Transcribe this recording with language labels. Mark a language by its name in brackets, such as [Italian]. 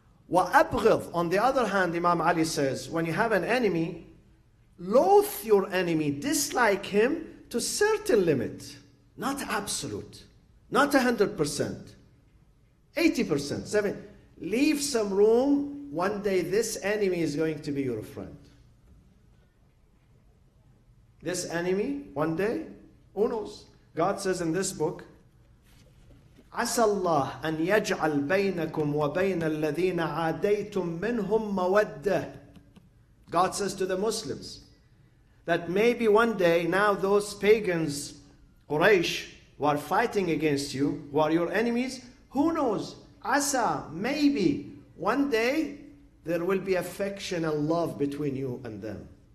[Arabic] وَأَبْغِضْ, [English] on the other hand, Imam Ali says, when you have an enemy, loathe your enemy, dislike him to a certain limit, not absolute, not 100%, 80%, 70%. Leave some room. One day this enemy is going to be your friend. This enemy, one day, who knows? God says in this book, [Arabic] عسى الله أن يجعل بينكم وبين الذين عاديتم منهم مودة. [English] God says to the Muslims that maybe one day now those pagans, Quraysh, who are fighting against you, who are your enemies, who knows? Asa, maybe one day there will be affection and love between you and them.